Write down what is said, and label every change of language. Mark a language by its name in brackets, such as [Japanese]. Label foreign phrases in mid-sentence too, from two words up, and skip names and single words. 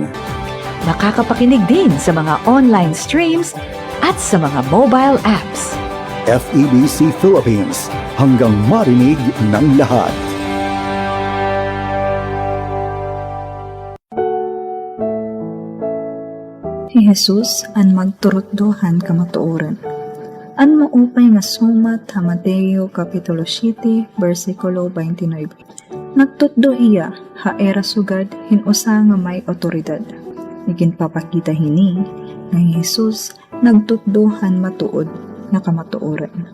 [Filipino] makakapakinig din sa mga online streams at sa mga mobile apps. FEBC Philippines, hanggang marinig ng lahat. [Waray] Si Jesus an magturutdohan kamatuoran. An maupay nga sumat ha Mateo Kapitulo 7, versikulo 29. Nagtutdo iya ha era sugad hinusa nga may otoridad. Iginpapakita hini nga Jesus nagtutdohan matuod nga kamatuoran.